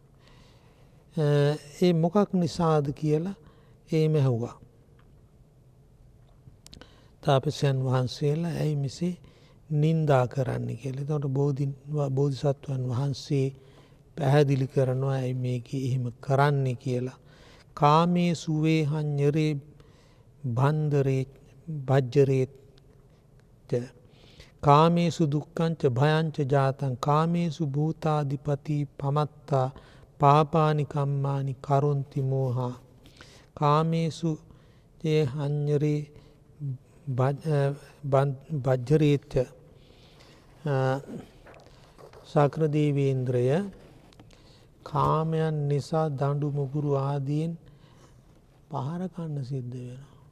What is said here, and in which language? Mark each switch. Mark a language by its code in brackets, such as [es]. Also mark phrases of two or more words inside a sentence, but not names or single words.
[si] ඒ මොකක් නිසාද කියලා එහෙම ඇහුවා. තාපසයන් වහන්සේලා ඇයි මෙසේ නින්දා කරන්න කියලා. එතකොට බෝධිසත්වයන් වහන්සේ පැහැදිලි කරනවා ඇයි මේක එහෙම කරන්නේ කියලා. [pi] කාමේ සුවේ හඤ්ඤරේ බන්දරේ බජ්ජරේත් කාමේසු දුක්ඛංච භයංච ජාතං කාමේසු භූතාදිපති පමත්තා පාපානි කම්මානි කරොන්ති මෝහා කාමේසු ඒ හඤ්ඤරේ [si] බජ්ජරේත් ශක්‍ර දේවේන්ද්‍රය කාමයන් නිසා දඬු මුගුරු ආදීන් පහර කන්න සිද්ධ වෙනවා.